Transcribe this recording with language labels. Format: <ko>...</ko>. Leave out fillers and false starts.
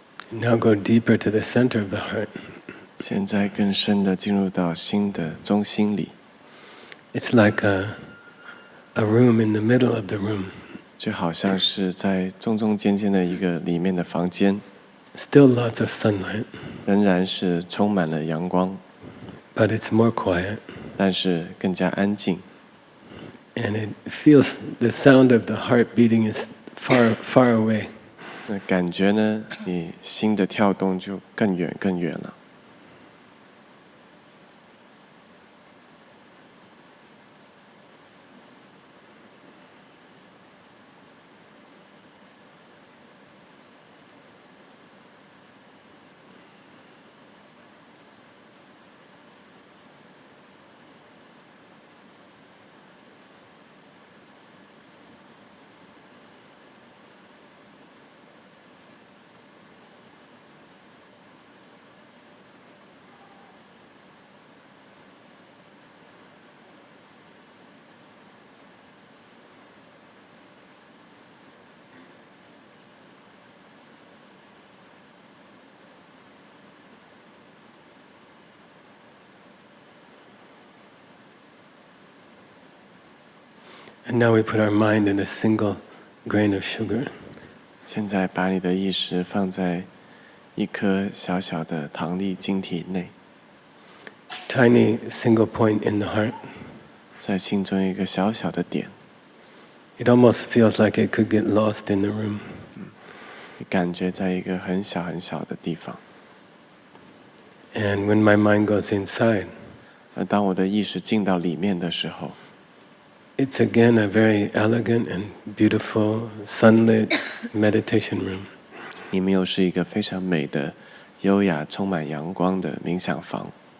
<en>Now go deeper to the center of the heart.</en> <zh>现在更深的进入到心的中心里，</zh> <en>It's like a room in the middle of the room.</en> <zh>就好像是在中中间间的一个里面的房间，</zh> <en>Still lots of sunlight,</en> <zh>仍然是充满了阳光，</zh> <en>but it's more quiet.</en> <zh>但是更加安静。</zh> <en>And it feels the sound of the heart beating is far, far away.</en> <zh>那感觉呢，你心的跳动就更远更远了。</zh> <en>And now we put our mind in a single grain of sugar.</en> <zh>现在把你的意识放在一颗小小的糖粒晶体内，</zh> <en>Tiny single point in the heart.</en> <zh>在心中一个小小的点，</zh> <en>It almost feels like it could get lost in the room.</en> <zh>你感觉在一个很小很小的地方。</zh> <en>And when my mind goes inside,</en> <zh>而当我的意识进到里面的时候，</zh> <en>it's again a very elegant and beautiful sunlit meditation room.</en> <zh>里面又是一个非常美的、优雅、充满阳光的冥想房。</zh>